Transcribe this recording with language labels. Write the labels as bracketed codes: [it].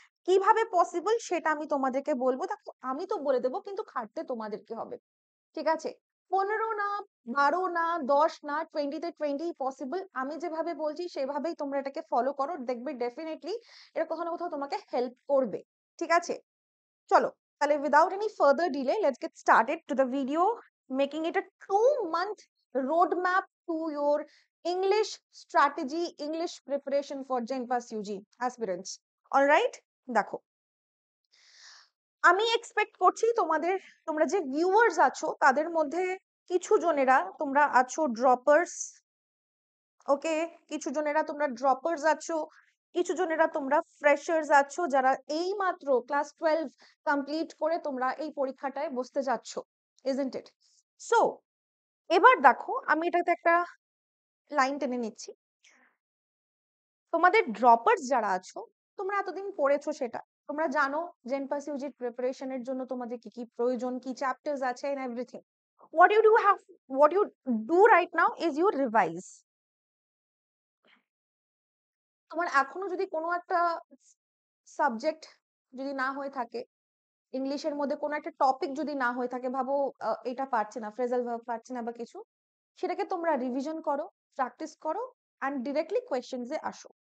[bn] কিভাবে পসিবল সেটা আমি তোমাদেরকে বলবো। দেখো, আমি তো বলে দেবো, কিন্তু খাটতে তোমাদেরকে হবে। ঠিক আছে? 15 না, 12 না, 10 না, 20 তে 20 পসিবল। আমি যেভাবে বলছি সেভাবেই তোমরা এটাকে ফলো করো, দেখবে ডেফিনেটলি এটা কোথাও না কোথাও তোমাকে হেল্প করবে। ঠিক আছে? চলো, তাহলে [en] without any further delay, let's get started to the video, making it a 2-month roadmap to your English strategy, English preparation for GenPass UG aspirants. All right? [bn] দেখো, আমি এক্সপেক্ট করছি তোমরা যে ভিউয়ার্স আছো তাদের মধ্যে কিছু জনেরা তোমরা আছো ড্রপার্স। ওকে, কিছু জনেরা তোমরা ড্রপার্স আছো, কিছু জনেরা তোমরা ফ্রেশার্স আছো যারা এই মাত্র ক্লাস 12 কমপ্লিট করে তোমরা এই পরীক্ষাটায় বসতে যাচ্ছ, [en] Isn't it? [bn] সো এবার দেখো, আমি এটাতে একটা লাইন টেনে নিচ্ছি। তোমাদের ড্রপার্স যারা আছো, তোমরা এতদিন পড়েছো, সেটা তোমরা জানো জেনপাস ইউজির প্রিপারেশনের জন্য তোমাদের কি কি প্রয়োজন, কি চ্যাপ্টার্স আছে [en] And everything. what you do right now is you revise. [bn] তোমার এখনো যদি কোনো একটা সাবজেক্ট যদি না হয়ে থাকে, ইংলিশের মধ্যে কোনো একটা টপিক যদি না হয়ে থাকে, ভাবো এটা পারছে না, ফ্রেজাল ভার্ব পারছে না বা কিছু, সেটাকে তোমরা রিভিশন করো, প্র্যাকটিস করো এন্ড ডিরেক্টলি কোয়েশ্চেনস এ আসো।